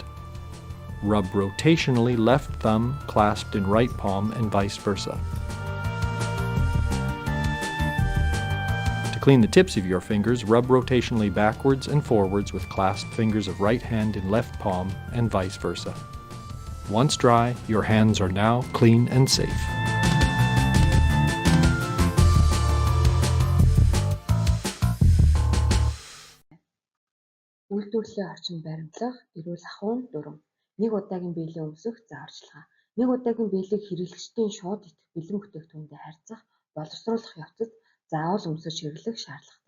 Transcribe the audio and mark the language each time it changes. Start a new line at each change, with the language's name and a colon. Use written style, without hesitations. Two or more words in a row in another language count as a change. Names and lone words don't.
English: Rub rotationally left thumb clasped in right palm and vice versa. To clean the tips of your fingers, rub rotationally backwards and forwards with clasped fingers of right hand in left palm and vice versa. Once dry, your hands are now clean and safe.
Mongolian: Үйлдвэрлэлийн орчинд баримтлах, эрүүл ахуйн дүрм. Нэг удаагийн биелийн өмсөх зааварчилгаа. Нэг удаагийн биелийг хэрэглэгчдийн шууд итгэх бэлэн бүтээгдэхүүнтэй харьцах, боловсруулах явцад заавал өмсөж хэрэглэх шаардлагатай.